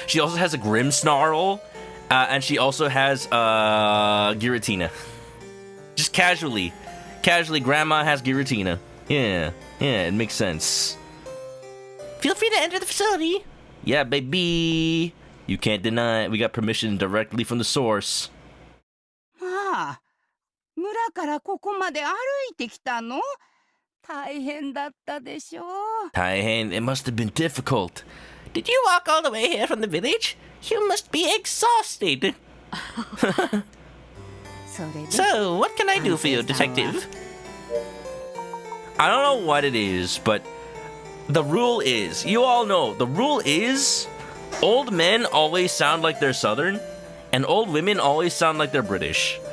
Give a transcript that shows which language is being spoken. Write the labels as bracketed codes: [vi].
[en] She also has a Grimmsnarl, and she also has Giratina. Just casually, Grandma has Giratina. Yeah, it makes sense. Feel free to enter the facility. Yeah, baby. You can't deny it. We got permission directly from the source. [ja] 村からここまで歩いてきたの？大変だったでしょう。 [en] Taihan, it must have been difficult. Did you walk all the way here from the village? You must be exhausted. [ja] それで [en] So, what can I do for you, detective? I don't know what it is, but the rule is, you all know, the rule is old men always sound like they're Southern, and old women always sound like they're British.